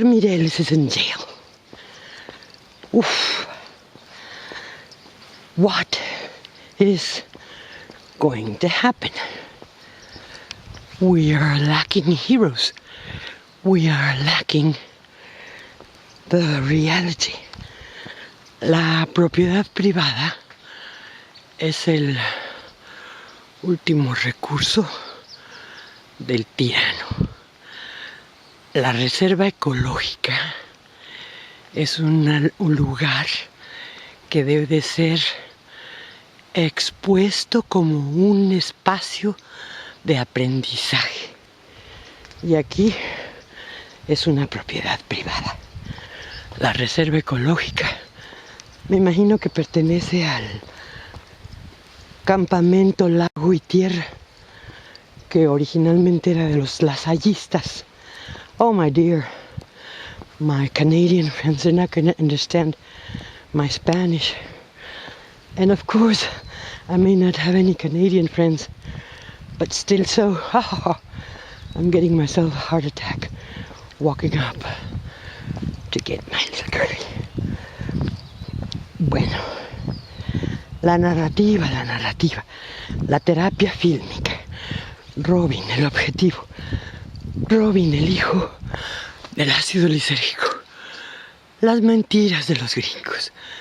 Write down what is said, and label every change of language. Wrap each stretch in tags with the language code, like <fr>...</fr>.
<en>Mireles is in jail. Oof. What is going to happen? We are lacking heroes. We are lacking the reality.</en> <es>La propiedad privada es el último recurso del tirano. La reserva ecológica es un lugar que debe de ser expuesto como un espacio de aprendizaje. Y aquí es una propiedad privada. La reserva ecológica, me imagino que pertenece al campamento Largo y Tierra, que originalmente era de los lasallistas.</es> <en>Oh my dear, my Canadian friends are not going to understand my Spanish. And of course, I may not have any Canadian friends, but still so, I'm getting myself a heart attack walking up to get my liquor.</en> <es>Bueno, la narrativa, la terapia fílmica, Robin, el objetivo, Robin, el hijo del ácido lisérgico, las mentiras de los gringos.</es>